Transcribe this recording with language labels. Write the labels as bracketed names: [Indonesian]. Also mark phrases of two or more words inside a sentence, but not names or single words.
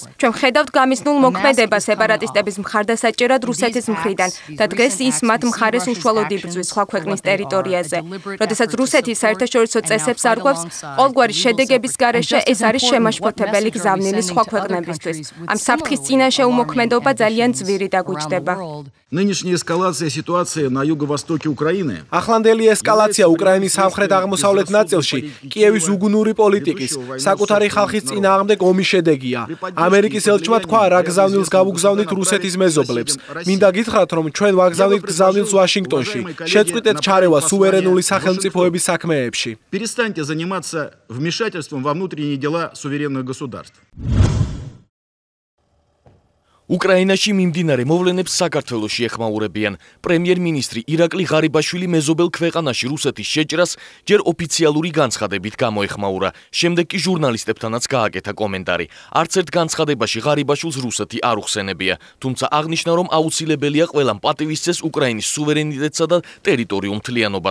[Georgian] ჩვენ ხედავთ გამიზნულ მოქმედებას სეპარატისტების მხარდასაჭერად რუსეთის მხრიდან და დღეს ის მათ მხარეს უშუალოდ იბრძვის სხვა ქვეყნის ტერიტორიაზე. როდესაც რუსეთი საერთაშორისო წესებს არღვევს, ყოველგვარი შედეგების გარეშე ეს არის შემაშფოთებელი გზავნილი სხვა ქვეყნებისთვის. ამ საფრთხის წინაშე უმოქმედობა ძალიან ძვირი დაგუჩდება. [Russian] Нынешняя эскалация ситуации на юго-востоке Украины. [Georgian] ახლანდელი ესკალაცია უკრაინის სამხრეთ-აღმოსავლეთ ნაწილში კიევის უგუნური პოლიტიკის, საკუთარი ხალხის წინააღმდეგ ომის შედეგია. ამერიკის ელჩმა თქვა, რა გზავნილს გავუგზავნით რუსეთის მეზობლებს. მინდა გითხრათ, რომ ჩვენ ვაგზავნით გზავნილს ვაშინგტონში. შეწყვიტეთ ჩარევა სუვერენული სახელმწიფოების საქმეებში. [Russian] Перестаньте заниматься вмешательством во внутренние дела суверенных государств. [Georgian] უკრაინაში მიმდინარე მოვლენებს საქართველოში ეხმაურებიან. პრემიერ-მინისტრი ირაკლი ღარიბაშვილი მეზობელ ქვეყანაში რუსეთის შეჭრას ჯერ ოფიციალური განცხადებით გამოეხმაურა. შემდეგ კი ჟურნალისტებთანაც გააკეთა კომენტარი. არც ერთ განცხადებაში ღარიბაშვილს რუსეთი არ უხსენებია, თუმცა აღნიშნა, რომ აუცილებელია ყველამ პატივისცეს უკრაინის სუვერენიტეტსა და ტერიტორიულ მთლიანობას.